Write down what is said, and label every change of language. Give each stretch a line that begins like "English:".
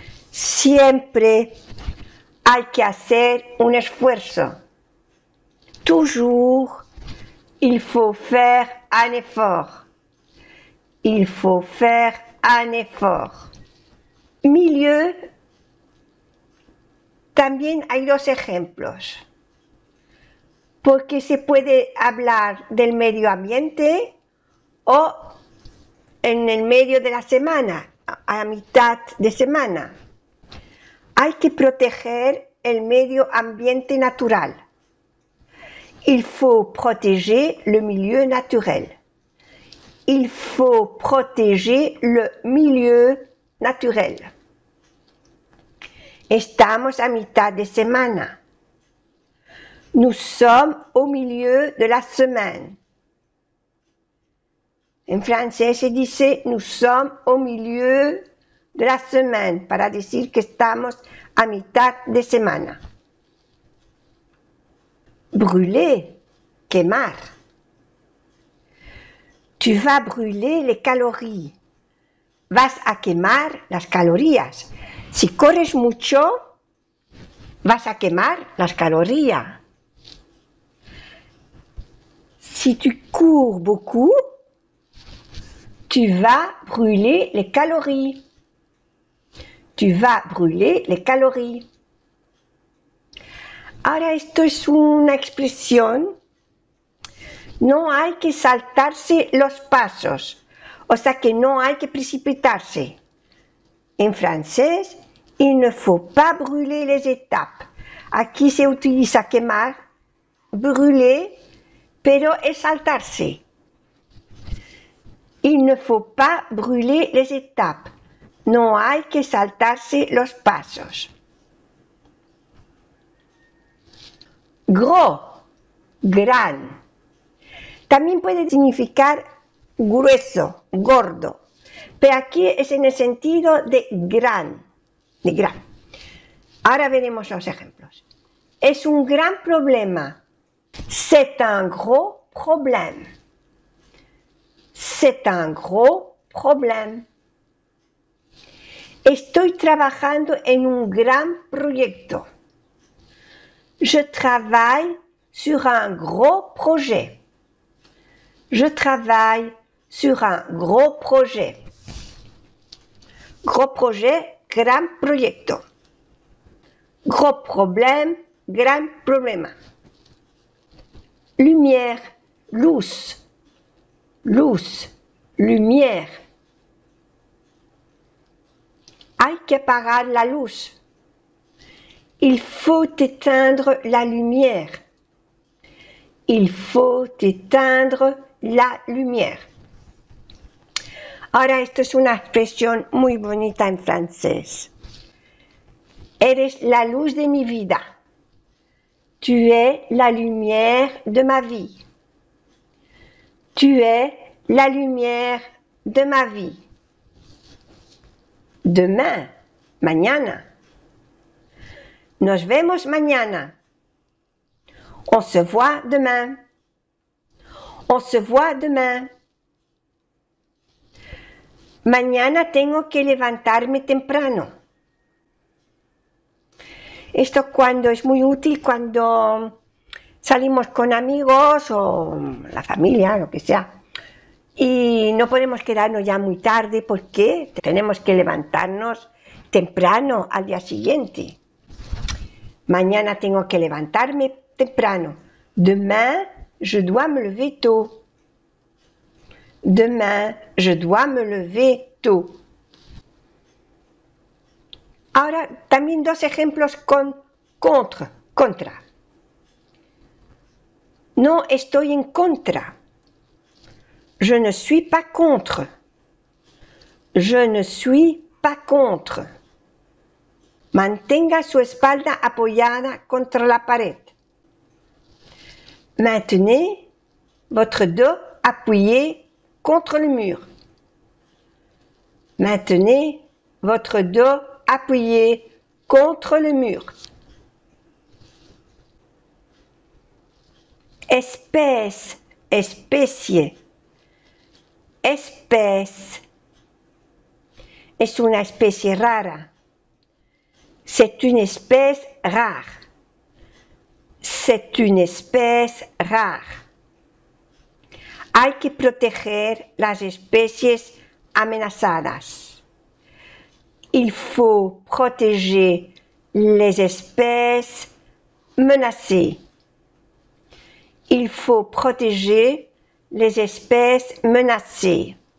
Spanish: Siempre hay que hacer un esfuerzo.
French: Toujours, il faut faire un effort. Il faut faire un effort.
Spanish: Milieu, también hay dos ejemplos. Porque se puede hablar del medio ambiente o en el medio de la semana, a mitad de semana. Hay que proteger el medio ambiente natural.
French: Il faut protéger le milieu naturel. Il faut protéger le milieu naturel.
Spanish: Estamos a mitad de semana.
French: Nous sommes au milieu de la semaine.
Spanish: En francés se dice
French: nous sommes au milieu de la semaine
Spanish: para decir que estamos a mitad de semana.
French: Brûler, quemar. Tu vas brûler les calories.
Spanish: Vas a quemar las calorías. Si corres mucho, vas a quemar las calorías.
French: Si tu cours beaucoup, tu vas brûler les calories. Tu vas brûler les calories.
Spanish: Ahora esto es una expresión. No hay que saltarse los pasos, o sea que no hay que precipitarse. En francés,
French: il ne faut pas brûler les étapes.
Spanish: Aquí se utiliza quemar, brûler, pero es saltarse.
French: Il ne faut pas brûler les étapes.
Spanish: No hay que saltarse los pasos. Gros, gran. También puede significar grueso, gordo, pero aquí es en el sentido de gran, de gran. Ahora veremos los ejemplos. Es un gran problema.
French: C'est un gros problème. C'est un gros problème.
Spanish: Estoy trabajando en un gran proyecto.
French: Je travaille sur un gros projet. Je travaille sur un gros projet. Gros projet,
Spanish: gran proyecto.
French: Gros problème,
Spanish: gran problema. Lumière, luz. Luz, lumière. Hay que apagar la luz.
French: Il faut éteindre la lumière. Il faut éteindre la lumière.
Spanish: Ahora esto es una expresión muy bonita en francés. Eres la luz de mi vida.
French: Tu es la lumière de ma vie. Tu es la lumière de ma vie. Demain, mañana.
Spanish: Nos vemos mañana.
French: On se voit demain. On se voit demain.
Spanish: Mañana tengo que levantarme temprano. Esto cuando es muy útil cuando salimos con amigos o la familia, lo que sea. Y no podemos quedarnos ya muy tarde porque tenemos que levantarnos temprano al día siguiente. Mañana tengo que levantarme temprano.
French: Demain, je dois me lever tôt. Demain, je dois me lever tôt.
Spanish: Ahora, también dos ejemplos con contra. No estoy en contra.
French: Je ne suis pas contre. Je ne suis pas contre.
Spanish: Mantenga su espalda apoyada contra la pared.
French: Maintenez votre dos appuyé contre le mur. Maintenez votre dos appuyé contre le mur. Espèce, especie, espèce.
Spanish: Es una especie rara.
French: C'est une espèce rare. C'est une espèce rare.
Spanish: Hay que proteger las especies amenazadas.
French: Il faut protéger les espèces menacées. Il faut protéger les espèces menacées.